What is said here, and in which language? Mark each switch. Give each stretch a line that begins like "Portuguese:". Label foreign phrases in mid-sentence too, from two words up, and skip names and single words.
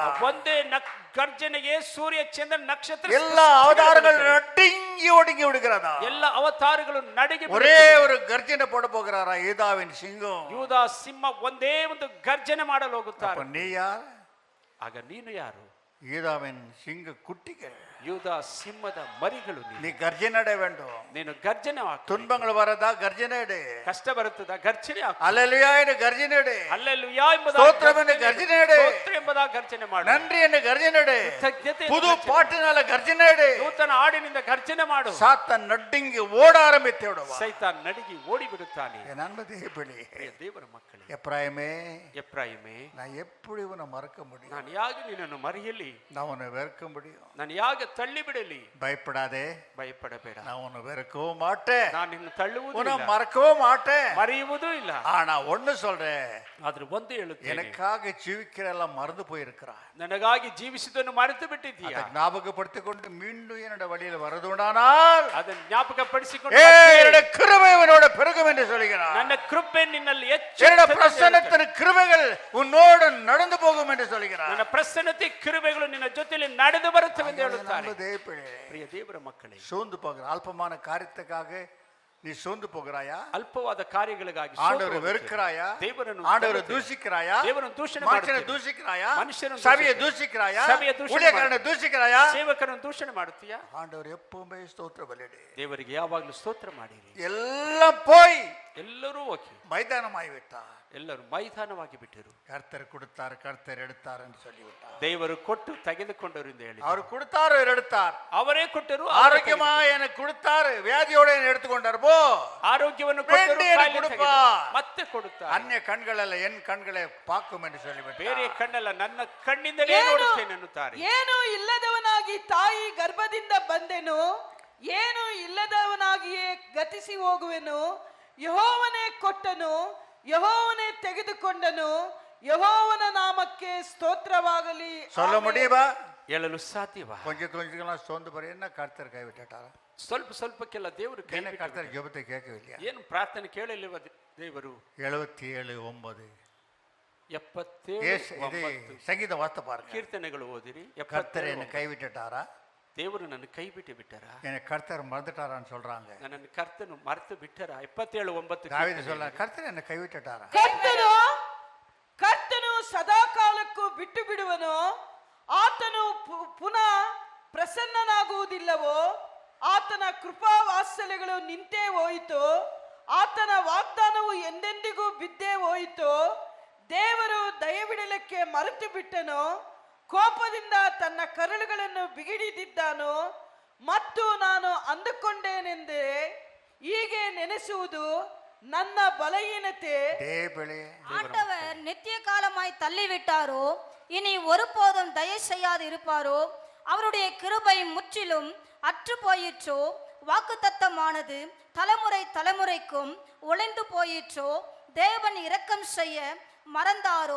Kannada: ಒಂದೇ ಗರ್ಜನೆಗೆ ಸೂರ್ಯ ಚಂದ್ರ ನಕ್ಷತ್ರ
Tamil: எல்லா அவதாரங்கள் நடுங்கி ஒடுங்கி விடுகிறதா?
Kannada: ಎಲ್ಲ ಅವತಾರಗಳು ನಡುಗಿ
Tamil: ஒரே ஒரு கர்ஜனை போட போகிறாரா யூதாவின் சிங்கம்?
Kannada: ಯೂದಾ ಸಿಂಹ ಒಂದೇ ಒಂದು ಗರ್ಜನೆ ಮಾಡಲು ಹೋಗುತ್ತಾರೆ.
Tamil: அப்ப நீ யார்?
Kannada: ಆಗ ನೀನು ಯಾರು?
Tamil: யூதாவின் சிங்க குட்டிகள்.
Kannada: ಯೂದಾ ಸಿಂಹದ ಮರಿಗಳು ನೀನು.
Tamil: நீ கர்ஜனை வேண்டும்.
Kannada: ನೀನು ಗರ್ಜನೆ ಹಾಕು.
Tamil: துன்பங்கள் வரதா கர்ஜனை எடு.
Kannada: ಕಷ್ಟ ಬರುತ್ತದ ಗರ್ಜನೆ ಹಾಕು.
Tamil: அல்லேலூயா என்று கர்ஜனை எடு.
Kannada: ಹಲ್ಲೆಲೂಯಾ ಎಂಬುದಾಗಿ
Tamil: ಸ್ತೋத்திரம் என்று கர்ஜனை எடு.
Kannada: ಸ್ತೋತ್ರ ಎಂಬುದಾಗಿ ಗರ್ಜನೆ ಮಾಡು.
Tamil: நன்றி என்று கர்ஜனை எடு.
Kannada: ಕೃತಜ್ಞತೆ
Tamil: புது பாட்டினால கர்ஜனை எடு.
Kannada: ನೂತನ ಹಾಡಿನಿಂದ ಗರ್ಜನೆ ಮಾಡು.
Tamil: சாத்தான் நடுங்கி ஓட ஆரம்பித்து விடுவான்.
Kannada: ಸೈತಾನ್ ನಡುಗಿ ಓಡಿ ಬಿಡುತ್ತಾನೆ.
Tamil: என் அன்பு தேவனே,
Kannada: ಪ್ರಿಯ ದೇವರ ಮಕ್ಕಳೇ,
Tamil: எப்ராயிமே,
Kannada: ಎಫ್ರಾಯಿಮೇ,
Tamil: நான் எப்படி உன்னை மறக்க முடியும்?
Kannada: ನಾನು ಯಾಕೆ ನಿನ್ನನ್ನು ಮರೆಯಲಿ?
Tamil: நான் உன்னை வெறுக்க முடியும்?
Kannada: ನಾನು ಯಾಕೆ ತಳ್ಳಿ ಬಿಡಲಿ?
Tamil: பயப்படாதே,
Kannada: ಭಯಪಡಬೇಡ.
Tamil: நான் உன்னை வெறுக்கவும் மாட்டேன்,
Kannada: ನಾನು ನಿನ್ನ ತಳ್ಳುವುದೂ
Tamil: உன்னை
Kannada: ಇಲ್ಲ,
Tamil: மறக்கவும் மாட்டேன்.
Kannada: ಮರೆಯುವುದೂ ಇಲ್ಲ.
Tamil: ஆனா ஒண்ணு சொல்றேன்,
Kannada: ಆದ್ರೆ ಒಂದು ಹೇಳುತ್ತೇನೆ,
Tamil: எனக்காக ஜீவிக்கிற எல்லாம் மறந்து போயிருக்கிறார்.
Kannada: ನನಗಾಗಿ ಜೀವಿಸಿದ್ದನ್ನು ಮರೆತು ಬಿಟ್ಟಿದ್ದೀಯಾ?
Tamil: அதை ஞாபகப்படுத்திக் கொண்டு மீண்டும் என்னோட வழியில் வரதுண்டானால்
Kannada: ಅದನ್ನು ಜ್ಞಾಪಕ ಪಡಿಸಿಕೊಂಡು
Tamil: என்னோட கிருபை உன்னோட பெருகும் என்று சொல்கிறார்.
Kannada: ನನ್ನ ಕೃಪೆ ನಿನ್ನಲ್ಲಿ
Tamil: என்னோட பிரசன்னத்தின் கிருபைகள் உன்னோடு நடந்து போகும் என்று சொல்கிறார்.
Kannada: ನನ್ನ ಪ್ರಸನ್ನತೆ ಕೃಪೆಗಳು ನಿನ್ನ ಜೊತೆಯಲ್ಲಿ ನಡೆದು ಬರುತ್ತವೆ ಎಂದು ಹೇಳುತ್ತಾರೆ. ಪ್ರಿಯ ದೇವರ ಮಕ್ಕಳೇ,
Tamil: சோர்ந்து போகிற அல்பமான காரியத்துக்காக நீ சோர்ந்து போகிறாயா?
Kannada: ಅಲ್ಪವಾದ ಕಾರ್ಯಗಳಿಗಾಗಿ
Tamil: ஆண்டவரை வெறுக்கிறாயா?
Kannada: ದೇವರನ್ನು
Tamil: ஆண்டவரை தூஷிக்கிறாயா?
Kannada: ದೇವರನ್ನು ದೂಷಣೆ
Tamil: மனுஷனை
Kannada: ಮಾಡುತ್ತೀಯಾ?
Tamil: தூஷிக்கிறாயா?
Kannada: ಮನುಷ್ಯರನ್ನು
Tamil: சபையை
Kannada: ದೂಷಿಸುತ್ತೀಯಾ?
Tamil: தூஷிக்கிறாயா?
Kannada: ಸಭೆಯ ದೂಷಣೆ
Tamil: ஊழியக்காரனை தூஷிக்கிறாயா?
Kannada: ಸೇವಕರನ್ನು ದೂಷಣೆ ಮಾಡುತ್ತೀಯಾ?
Tamil: ஆண்டவர் எப்பவுமே ஸ்தோத்திர பலியிடு.
Kannada: ದೇವರಿಗೆ ಯಾವಾಗಲೂ ಸ್ತೋತ್ರ ಮಾಡಿರಿ.
Tamil: எல்லாம் போய்
Kannada: ಎಲ್ಲರೂ ಹೋಗಿ
Tamil: மைதானமாய் விட்டார்.
Kannada: ಎಲ್ಲರೂ ಮೈದಾನವಾಗಿ ಬಿಟ್ಟರು.
Tamil: கர்த்தர் கொடுத்தார், கர்த்தர் எடுத்தார் என்று சொல்லிவிட்டார்.
Kannada: ದೇವರು ಕೊಟ್ಟು ತೆಗೆದುಕೊಂಡರು ಎಂದು ಹೇಳಿ,
Tamil: அவர் கொடுத்தார், அவர் எடுத்தார்.
Kannada: ಅವರೇ ಕೊಟ್ಟರು,
Tamil: ஆரோக்கியமா எனக்கு கொடுத்தார், வியாதியோட என்னை எடுத்துக்கொண்டார். போ,
Kannada: ಆರೋಗ್ಯವನ್ನು ಕೊಟ್ಟರು, ಬೇರೆ ಕಾಯಿಲೆ ಕೊಡುಪಾ. ತೆಗೆದರು, ಮತ್ತೆ ಕೊಡುತ್ತಾರೆ.
Tamil: அந்நிய கண்களல்ல என் கண்களை பார்க்கும் என்று சொல்லிவிட்டார்.
Kannada: ಬೇರೆ ಕಣ್ಣಲ್ಲ, ನನ್ನ ಕಣ್ಣಿಂದಲೇ ನೋಡುತ್ತೇನೆ ಎನ್ನುತ್ತಾರೆ. ಏನು ಇಲ್ಲದವನಾಗಿ ತಾಯಿ ಗರ್ಭದಿಂದ ಬಂದೆನು, ಏನು ಇಲ್ಲದವನಾಗಿಯೇ ಗತಿಸಿ ಹೋಗುವೆನು. ಯೆಹೋವನೇ ಕೊಟ್ಟನು, ಯೆಹೋವನೇ ತೆಗೆದುಕೊಂಡನು, ಯೆಹೋವನ ನಾಮಕ್ಕೆ ಸ್ತೋತ್ರವಾಗಲಿ.
Tamil: சொல்ல முடியுமா?
Kannada: ಹೇಳಲು ಸಾಧ್ಯವಾ?
Tamil: கொஞ்சம் கொஞ்சம் சோர்ந்து போற என்ன கர்த்தர் கைவிட்டாரா?
Kannada: ಸ್ವಲ್ಪ ಸ್ವಲ್ಪಕ್ಕೆಲ್ಲ ದೇವರು ಕೈ
Tamil: என்ன
Kannada: ಬಿಟ್ಟು
Tamil: கர்த்தர் ஜெபத்தை கேட்கவில்லையா?
Kannada: ಏನು ಪ್ರಾರ್ಥನೆ ಕೇಳಲಿವ ದೇವರು? 77:9 77
Tamil: இது சங்கீத வார்த்தை பாருங்க.
Kannada: ಕೀರ್ತನೆಗಳು ಓದಿರಿ.
Tamil: கர்த்தர் என்ன கைவிட்டுட்டாரா?
Kannada: ದೇವರು ನನ್ನ ಕೈ ಬಿಟ್ಟು ಬಿಟ್ಟರ?
Tamil: என்னை கர்த்தர் மறந்துட்டாரான்னு சொல்றாங்க.
Kannada: ನನ್ನನ್ನು ಕರ್ತನು ಮರೆತು ಬಿಟ್ಟರ? 77:9
Tamil: தாவீது சொல்ல கர்த்தர் என்ன கைவிட்டுட்டாரா?
Kannada: ಕರ್ತನು ಸದಾಕಾಲಕ್ಕೂ ಬಿಟ್ಟು ಬಿಡುವನು, ಆತನು ಪುನಃ ಪ್ರಸನ್ನನಾಗುವುದಿಲ್ಲವೋ, ಆತನ ಕೃಪಾ ವಾತ್ಸಲ್ಯಗಳು ನಿಂತೇ ಹೋಯಿತು, ಆತನ ವಾಗ್ದಾನವು ಎಂದೆಂದಿಗೂ ಬಿದ್ದೇ ಹೋಯಿತು. ದೇವರು ದಯವಿಡಲಿಕ್ಕೆ ಮರೆತು ಬಿಟ್ಟನು, ಕೋಪದಿಂದ ತನ್ನ ಕರುಳುಗಳನ್ನು ಬಿಗಿಡಿದಿದ್ದಾನು. ಮತ್ತು ನಾನು ಅಂದುಕೊಂಡೇನೆಂದರೆ, ಹೀಗೆ ನೆನೆಸುವುದು ನನ್ನ ಬಲಹೀನತೆ.
Tamil: ஆண்டவர் நித்திய காலமாய் தள்ளிவிட்டாரோ, இனி ஒருபோதும் தயை செய்யாது இருப்பாரோ? அவருடைய கிருபை முற்றிலும் அற்று போயிற்றோ? வாக்குத்தத்தமானது தலைமுறை தலைமுறைக்கும் ஒளிந்து போயிற்றோ? தேவன் இரக்கம் செய்ய மறந்தாரோ?